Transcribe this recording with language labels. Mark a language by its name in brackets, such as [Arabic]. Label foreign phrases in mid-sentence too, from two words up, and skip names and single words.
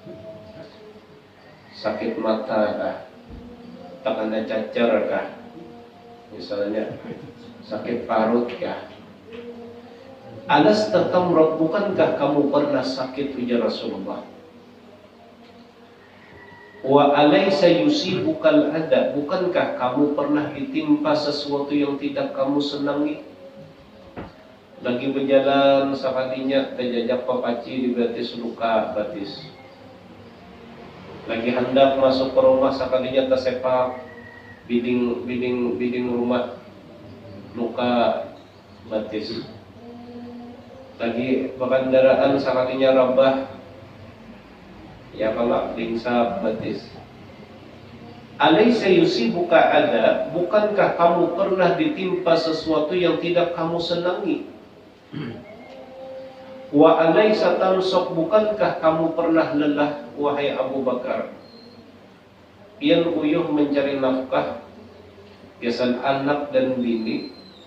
[Banjar] Sakit mata kah? Tangannya cacar kah? Misalnya sakit parut kah? [Arabic] ألست تمرض, [Indonesian] bukankah kamu pernah sakit, ujar Rasulullah? [Arabic] أوليس يصيبك الأذى, [Indonesian] bukankah kamu pernah ditimpa sesuatu yang tidak kamu senangi? [Banjar] Lagi berjalan sakadinya terjajak papaci di batis luka batis. Lagi hendak masuk ke rumah sakadinya tersepak biding rumah luka batis. Lagi berkendaraan sakadinya rabah, ya kalau lingsap batis. [Arabic] أليس يصيبك أذى, [Indonesian] bukankah kamu pernah ditimpa sesuatu yang tidak kamu senangi? [Arabic] أوليس تنصب, [Indonesian] bukankah kamu pernah lelah, wahai Abu Bakar? [Banjar] Pian uyuh mencari nafkah, biasan anak dan bini.